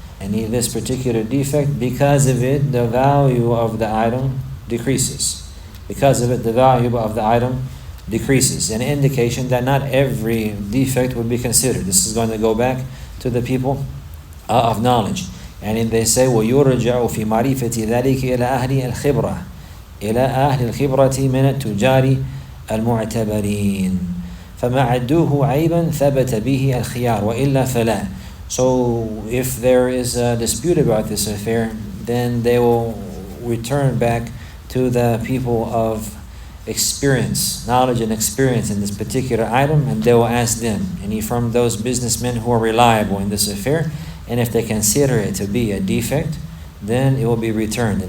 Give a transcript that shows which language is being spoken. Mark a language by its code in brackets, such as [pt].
[en] This particular defect, because of it, the value of the item decreases. Because of it, the value of the item decreases. An indication that not every defect would be considered. This is going to go back to the people of knowledge. And they say, [ar] وَيُرْجَعُ فِي مَعْرِفَةِ ذَلِكِ إِلَى أَهْلِ الْخِبْرَةِ إِلَى أَهْلِ الْخِبْرَةِ مِنَ التُّجَّارِ الْمُعْتَبَرِينَ فَمَا عَدُّوهُ عَيْبًا ثَبَتَ بِهِ الْخِيَارُ وَإِلَّا فَلَا. [en] So if there is a dispute about this affair, then they will return back to the people of experience, knowledge and experience in this particular item, and they will ask them, any from those businessmen who are reliable in this affair, and if they consider it to be a defect, then it will be returned.